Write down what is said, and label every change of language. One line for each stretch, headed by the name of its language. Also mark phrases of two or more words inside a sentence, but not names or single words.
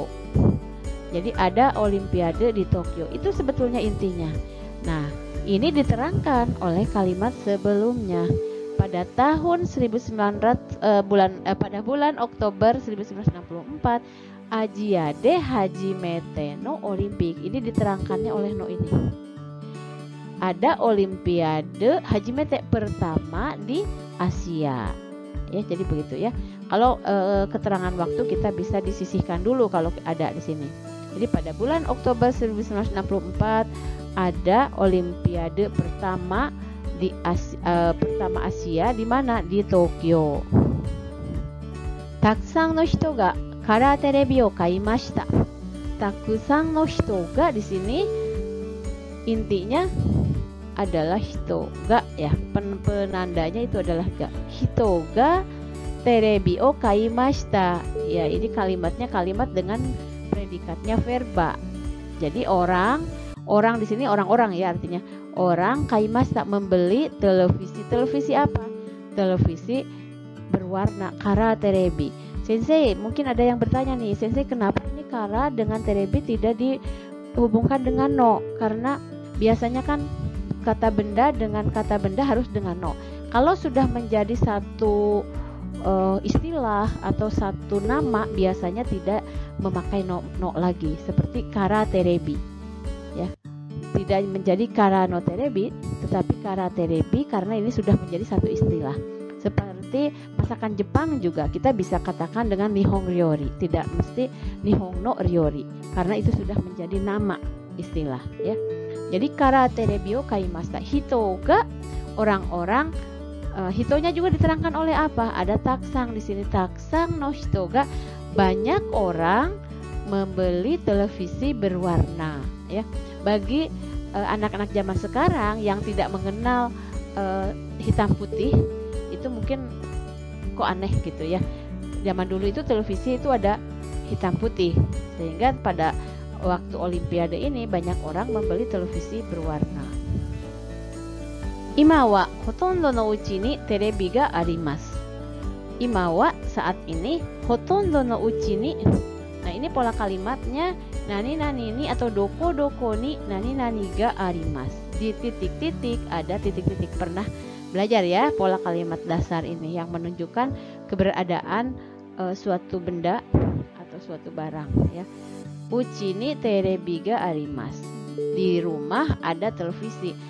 Indonesian: Jadi ada olimpiade di Tokyo. Itu sebetulnya intinya. Nah, ini diterangkan oleh kalimat sebelumnya. Pada tahun 1900 pada bulan Oktober 1964
Japanese: アジアで初めてのオリンピック.
Indonesian: Ini diterangkannya oleh no ini. Ada olimpiade Hajimete pertama di Asia. Ya, jadi begitu ya. Kalau keterangan waktu kita bisa disisihkan dulu kalau ada di sini. Jadi pada bulan Oktober 1964 ada olimpiade pertama di Asia di mana? Di Tokyo.
Japanese: たくさんの人がカラーテレビを買いました. たくさんの人が
Indonesian: di sini intinya adalah hito ga, ya. Penandanya itu adalah ga.
Japanese: 人がテレビを買いました.
Indonesian: Ya, ini kalimatnya kalimat dengan predikatnya verba. Jadi orang di sini orang-orang, ya, artinya orang kaimashita membeli televisi. Televisi apa? Televisi berwarna
Japanese: カラーテレビ.
Indonesian: Sensei, mungkin ada yang bertanya nih, Sensei, kenapa ini kara dengan terebi tidak dihubungkan dengan no? Karena biasanya kan kata benda dengan kata benda harus dengan no. Kalau sudah menjadi satu istilah atau satu nama, biasanya tidak memakai no lagi, seperti
Japanese: カラーテレビ,
Indonesian: ya. Tidak menjadi
Japanese: カラーのテレビ,
Indonesian: tetapi
Japanese: カラーテレビ
Indonesian: karena ini sudah menjadi satu istilah. Seperti masakan Jepang juga kita bisa katakan dengan
Japanese: 日本料理,
Indonesian: tidak mesti
Japanese: 日本の料理,
Indonesian: karena itu sudah menjadi nama istilah, ya.
Japanese: Jadi カラーテレビを買いました. 人が orang-orang.
Indonesian: Hitonya juga diterangkan oleh apa? Ada taksang di sini.
Japanese: たくさんの人が,
Indonesian: banyak orang membeli televisi berwarna, ya. Bagi anak-anak zaman sekarang yang tidak mengenal hitam putih, itu mungkin kok aneh gitu ya. Zaman dulu itu televisi itu ada hitam putih, sehingga pada waktu olimpiade ini banyak orang membeli televisi berwarna.
Japanese: 今はほとんどの家にテレビがあります. 今は
Indonesian: saat ini,
Japanese: ほとんどの家に.
Indonesian: Nah, ini pola kalimatnya
Japanese: 何に
Indonesian: atau
Japanese: どこに何があります.
Indonesian: Di titik-titik ada titik-titik. Pernah belajar ya pola kalimat dasar ini yang menunjukkan keberadaan suatu benda atau suatu barang, ya.
Japanese: 家にテレビがあります.
Indonesian: Di rumah ada televisi.